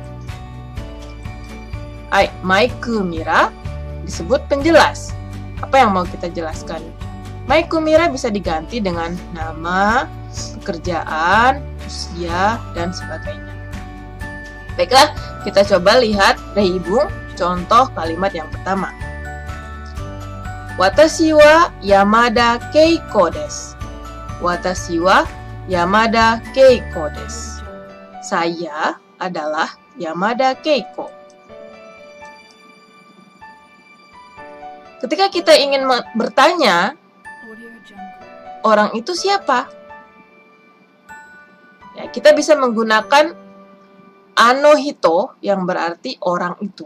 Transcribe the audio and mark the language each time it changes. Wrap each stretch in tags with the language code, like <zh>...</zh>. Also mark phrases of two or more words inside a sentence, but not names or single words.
<id>Maiku Mira disebut penjelas. Apa yang mau kita jelaskan? Maiku Mira bisa diganti dengan nama, pekerjaan, usia, dan sebagainya. Baiklah, kita coba lihat Reibung, contoh kalimat yang pertama.</id> <ja>私は山田けいこです. 私は山田けいこです.</ja> <id>Saya adalah Yamada Keiko. Ketika kita ingin bertanya, orang itu siapa? Ya, kita bisa menggunakan</id> <ja>あの人</ja> <id>yang berarti orang itu.</id>